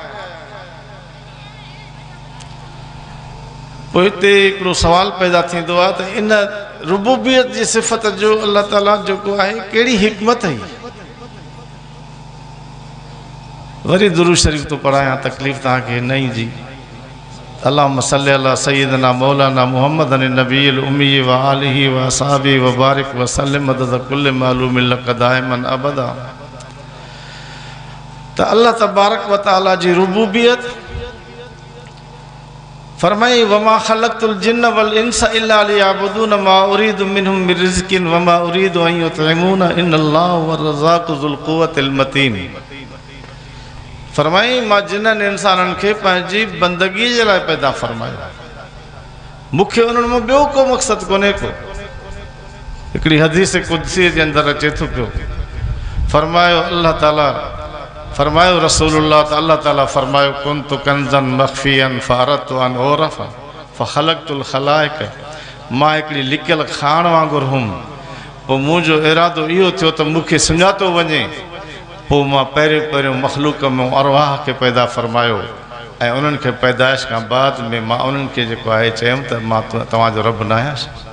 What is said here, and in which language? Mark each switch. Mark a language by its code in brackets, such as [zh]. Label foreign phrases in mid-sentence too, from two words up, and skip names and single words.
[sd] पोइ हिते हिकिड़ो सवाल पैदा थींदो आहे त इन रुबूबियत जी सिफ़त जो अल्लाह ताला जेको आहे कहिड़ी हिकमत हुई? वरी दुरूद शरीफ तो पढ़ाया, तकलीफ़ तव्हांखे न ईंदी। [ar] اللهم صل على سيدنا مولانا محمد النبي الأمي وآله وأصحابه وبارك وسلم عدد كل معلوم لك دائما أبدا. [sd] त अल्लाह तबारक व तआला जी रुबूबियत फरमाई [ar] وما خلقت الجن والإنس إلا ليعبدون ما أريد منهم من رزق وما أريد أن يطعمون إن الله هو الرزاق ذو القوة المتين. [sd] फरमाई मां जिन्हनि इंसाननि खे पंहिंजी बंदगी जे लाइ पैदा फरमायो, मूंखे उन्हनि में ॿियो को मक़सदु कोन्हे को। हिकिड़ी हदीस कुदसी जे अंदरि अचे थो पियो, फरमायो अल्लाह ताला फरमायो रसूलुल्लाह त अल्लाह ताला फरमायो [ar] كنت كنزا مخفيا فأردت أن أعرف فخلقت الخلائق. [sd] मां हिकिड़ी लिकियल खाण वांगुरु हुउमि, पोइ मुंहिंजो इरादो इहो थियो त मूंखे सुञातो वञे, पोइ मां पहिरियों मख़लूक में अरवाह खे पैदा फरमायो ऐं उन्हनि खे पैदाइश खां बाद में मां उन्हनि खे जेको आहे चयुमि त मां तव्हांजो रब न आहियां।